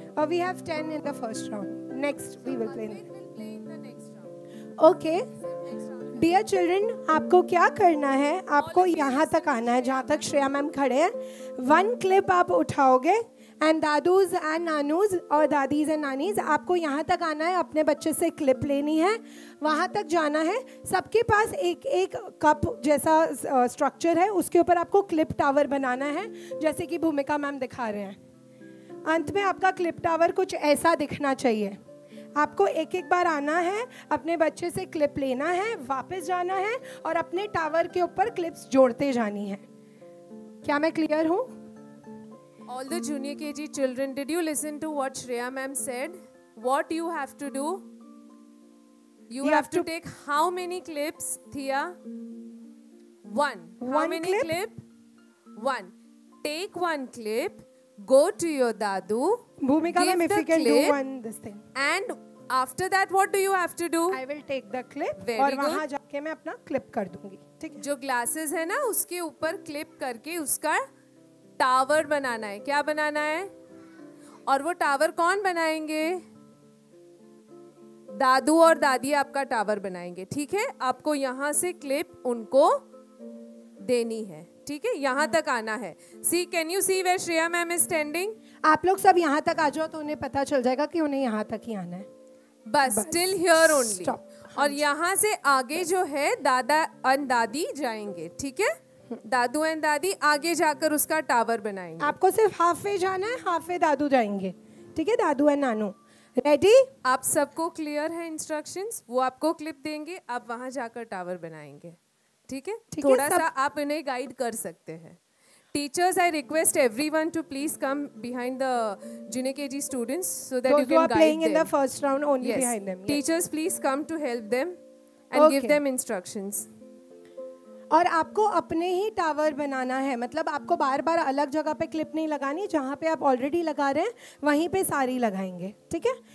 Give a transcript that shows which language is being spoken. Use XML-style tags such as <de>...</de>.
<en>We have 10 in the first round. Next we will play. Arpit will play in the next round. Okay.</en> <hi>Dear children, आपको क्या करना है? आपको यहाँ तक आना है जहाँ तक श्रेया मैम खड़े हैं. 1 क्लिप आप उठाओगे एंड दादूज एंड नानूज और दादीज एंड नानीज आपको यहाँ तक आना है. अपने बच्चे से क्लिप लेनी है, वहाँ तक जाना है. सबके पास एक कप जैसा स्ट्रक्चर है, उसके ऊपर आपको क्लिप टावर बनाना है जैसे कि भूमिका मैम दिखा रहे हैं. अंत में आपका क्लिप टावर कुछ ऐसा दिखना चाहिए. आपको एक बार आना है, अपने बच्चे से क्लिप लेना है, वापस जाना है और अपने टावर के ऊपर क्लिप्स जोड़ते जानी है. क्या मैं क्लियर हूँ?</hi> <en>All the junior KG children, did you listen to what Shreya ma'am said? What you have to do? You have to take how many clips, Thea? 1. How many clip? 1. Take 1 clip. Go to your dadu. Bhumika ma'am, if you can do this thing. And after that, what do you have to do? I will take the clip. Very</en> <hi>और</hi> <en>good.</en> <hi>वहाँ जाके मैं अपना clip कर दूंगी. ठीक है? जो ग्लासेस है ना, उसके ऊपर क्लिप करके उसका टावर बनाना है. क्या बनाना है? और वो टावर कौन बनाएंगे? दादू और दादी आपका टावर बनाएंगे. ठीक है? आपको यहाँ से क्लिप उनको देनी है. ठीक है, यहाँ तक आना है.</hi> <en>See, can you see where Shreya ma'am is standing?</en> <hi>आप लोग सब यहाँ तक आ जाओ तो उन्हें पता चल जाएगा कि उन्हें यहाँ तक ही आना है.</hi> <en>बस till here only.</en> <hi>और यहाँ से आगे जो है दादा एंड दादी जाएंगे. ठीक है, दादू एंड दादी आगे जाकर उसका टावर बनाएंगे. आपको सिर्फ हाफ वे जाना है, हाफ वे दादू जाएंगे. ठीक है, दादू एंड नानू. रेडी? आप सबको क्लियर है इंस्ट्रक्शंस? वो आपको क्लिप देंगे, आप वहां जाकर टावर बनाएंगे, ठीक है? थोड़ा सा आप इन्हें गाइड कर सकते हैं.</hi> <en>Teachers, I request everyone to please come behind the junior KG students so that you can guide them. Those who are playing in the first round only behind them. Yes. Teachers, please come to help them and give them instructions.</en> <hi>और आपको अपने ही tower बनाना है, मतलब आपको बार बार अलग जगह पे clip नहीं लगानी, जहाँ पे आप ऑलरेडी लगा रहे हैं वहीं पे सारी लगाएंगे, ठीक है?</hi>